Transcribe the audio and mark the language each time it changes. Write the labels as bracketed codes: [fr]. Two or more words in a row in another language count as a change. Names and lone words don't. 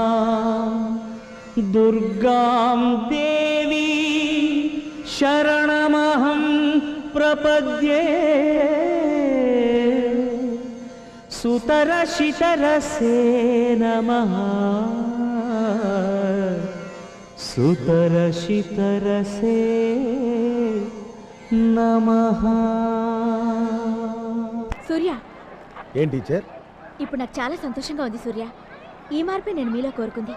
[sa] दुर्गां देवी शरणमहं प्रपद्ये सुतरशितरसे नमः सुतरशितरसे नमः. [te] సూర్య, ఏం టీచర్? ఇప్పుడు నాకు చాలా సంతోషంగా ఉంది సూర్య. ఈ మార్పే నేను మీలో కోరుకుంది.